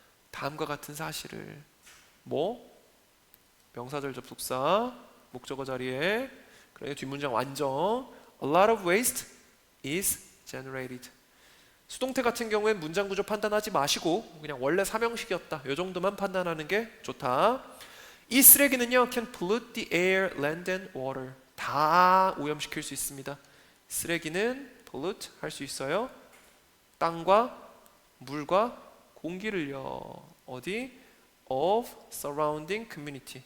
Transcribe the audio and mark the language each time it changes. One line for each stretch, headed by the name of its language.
Korean: 다음과 같은 사실을 명사절 접속사 목적어 자리에 그래 뒷문장 완전
English: A lot of waste is generated.
Korean: 수동태 같은 경우엔 문장 구조 판단하지 마시고 그냥 원래 삼형식이었다 이 정도만 판단하는 게 좋다. 이 쓰레기는요
English: can pollute the air, land and water
Korean: 다 오염시킬 수 있습니다. 쓰레기는 pollute 할 수 있어요. 땅과 물과 공기를요 어디?
English: of surrounding community.